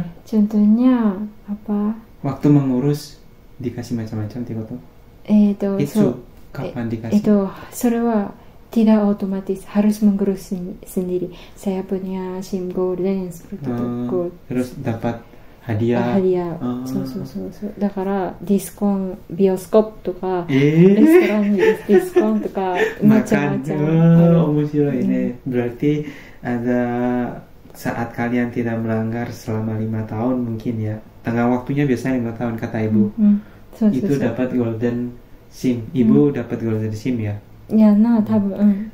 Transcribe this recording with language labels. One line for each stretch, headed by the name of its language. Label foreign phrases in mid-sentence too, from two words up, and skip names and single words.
Indonesian: Contohnya apa? Waktu mengurus dikasih macam-macam tuh. Itu kapan dikasih? Itu,
Japanese: それは
Indonesian: tidak otomatis, harus mengurus sendiri. Saya punya SIM golden seperti itu. Terus dapat hadiah.
Japanese: So. だからディスコン、bioskop とか、レストランにディスコンとか macam-macam.
Indonesian: Menarik ini. Berarti ada saat kalian tidak melanggar selama 5 tahun mungkin ya. Tengah waktunya biasanya 5 tahun kata ibu. Itu dapat golden SIM. Ibu dapat golden SIM ya? Ya, tabun.